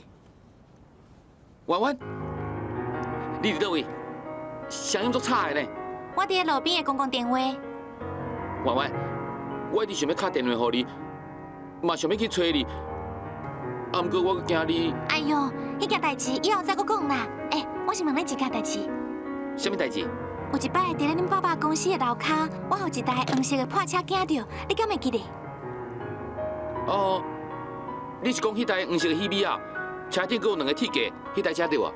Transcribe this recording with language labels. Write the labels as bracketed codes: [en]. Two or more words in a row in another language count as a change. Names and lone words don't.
[nan] 婉婉，你伫倒位？声音足差的呢。我伫路边的公共电话。婉婉，我一直想要打电话给你，嘛想要去找你，啊，不过我惊你。哎哟，迄件代志以后再搁讲啦。我是问你一件代志。什么代志？有一摆伫咧恁爸爸公司的楼骹，我互一台黄色的破车惊到，你敢会记得？哦，你是讲迄台黄色的喜美啊？车顶阁有2个铁架，迄台车对啊？